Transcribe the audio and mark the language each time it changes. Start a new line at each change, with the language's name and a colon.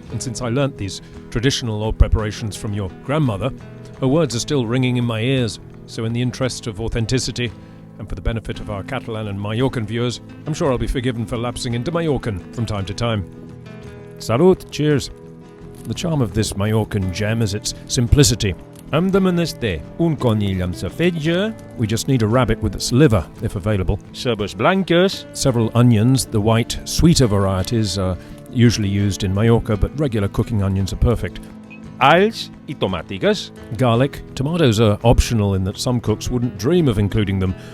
English: And since I learnt these traditional old preparations from your grandmother, her words are still ringing in my ears. So in the interest of authenticity, and for the benefit of our Catalan and Mallorcan viewers, I'm sure I'll be forgiven for lapsing into Mallorcan from time to time. Salut, cheers. The charm of this Mallorcan gem is its simplicity.
Catalan: Am de menester un conill amb sa fetge.
English: We just need a rabbit with its liver, if available.
Catalan: Cebes blanques.
English: Several onions. The white, sweeter varieties are usually used in Mallorca, but regular cooking onions are perfect.
Catalan: Alls y tomàtiques.
English: Garlic. Tomatoes are optional in that some cooks wouldn't dream of including them.